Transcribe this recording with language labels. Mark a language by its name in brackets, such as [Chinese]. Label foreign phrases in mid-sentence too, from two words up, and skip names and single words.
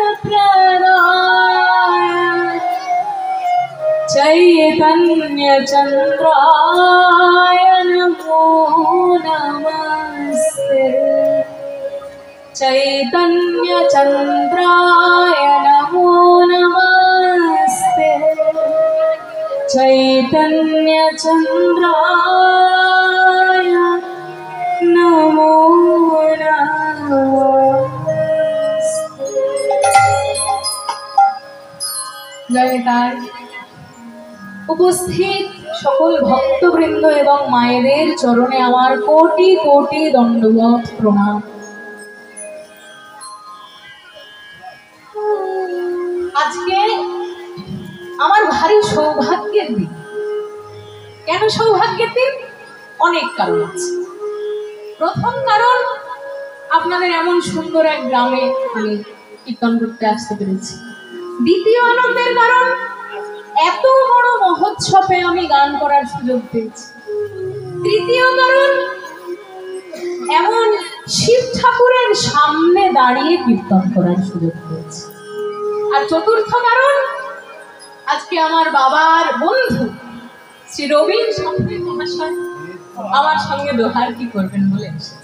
[Sanskrit] प्रदाय चैतन्य चंद्राय नमो नमस्ते चैतन्य चंद्राय नमो नमस्ते चैतन्य चंद्राय नमो नमस्ते। [Bangla] জয় তাই উপস্থিত সকল ভক্তবৃন্দ এবং মায়েদের চরণে আমার কোটি কোটি দণ্ডবত প্রণাম। আজকে আমার ভারী সৌভাগ্যের দিন। কেন সৌভাগ্যের দিন? অনেক কারণ আছে। প্রথম কারণ আপনাদের এমন সুন্দর এক গ্রামে আমি কীর্তন করতে আসতে পেরেছি। দ্বিতীয় আনন্দের কারণ এত বড় মহোৎসবে আমি গান করার সুযোগ পেয়েছি। তৃতীয় কারণ এমন শিব ঠাকুরের সামনে দাঁড়িয়ে কীর্তন করার সুযোগ পেয়েছি। আর চতুর্থ কারণ আজকে আমার বাবার বন্ধু শ্রী রবীন শাস্ত্রী মহাশয় আমার সঙ্গে দোহার কি করবেন বলে এসেছে।